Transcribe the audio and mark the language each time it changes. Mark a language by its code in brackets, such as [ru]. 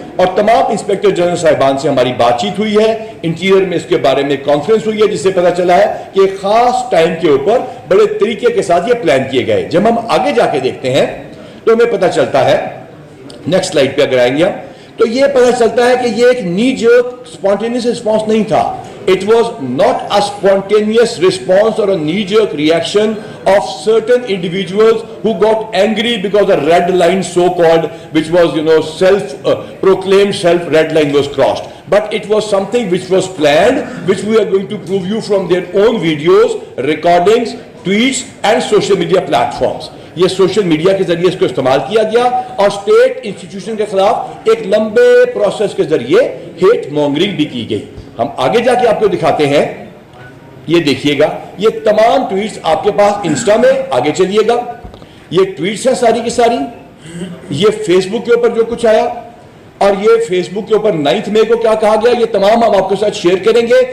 [ur] اور تمام inspector general صاحبان سے ہماری بات چیت ہوئی ہے, انٹیریئر میں اس کے بارے میں کانفرنس ہوئی ہے, جس سے پتا چلا ہے کہ ایک خاص ٹائم کے اوپر بڑے طریقے کے ساتھ یہ پلان کیے گئے. جب ہم آگے جا کے دیکھتے ہیں تو ہمیں پتا چلتا ہے, نیکسٹ سلائیڈ پہ اگر آئیں گے ہم, تو یہ پتا چلتا ہے کہ یہ ایک نی جرک سپونٹینیس رسپانس نہیں تھا. [en] It was not a spontaneous response or a knee-jerk reaction of certain individuals who got angry because a red line so-called, which was, proclaimed self-red line was crossed. But it was something which was planned, which we are going to prove you from their own videos, recordings, tweets and social media platforms. [ur] یہ social media کے ذریعے اس کو استعمال کیا گیا اور state institution کے خلاف ایک لمبے پروسیس کے ذریعے ہیٹ مونگرنگ بھی کی گئی. ہم آگے جا کے آپ کو دکھاتے ہیں, یہ دیکھیے گا, یہ تمام ٹویٹس آپ کے پاس انسٹا میں, آگے چلیے گا, یہ ٹویٹس ہیں ساری کی ساری, یہ فیس بک کے اوپر جو کچھ آیا, اور یہ فیس بک کے اوپر 9 مئی کو کیا کہا گیا, یہ تمام ہم آپ کے ساتھ شیئر کریں گے.